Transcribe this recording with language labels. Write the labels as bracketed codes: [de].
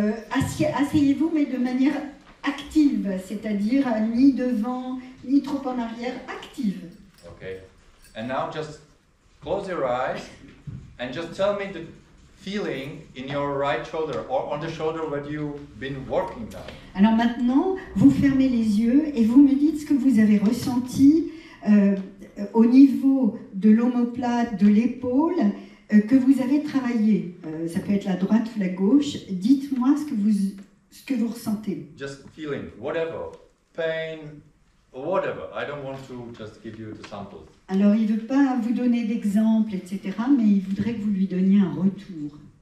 [fr] Asseyez-vous, mais de manière active, c'est-à-dire ni devant, ni trop en arrière, active. [en] Okay. And now just close your eyes and just tell me the feeling in your right shoulder or on the shoulder where you've been working now. [fr] Alors maintenant, vous fermez les yeux et vous me dites ce que vous avez ressenti au niveau de l'omoplate, de l'épaule, que vous avez travaillé. Ça peut être la droite ou la gauche. Dites-moi ce que vous ressentez. [en] Just feeling, whatever, pain, whatever. I don't want to just give you the samples. [fr] Alors, il ne veut pas vous donner d'exemples, etc., mais il voudrait que vous lui donniez un retour.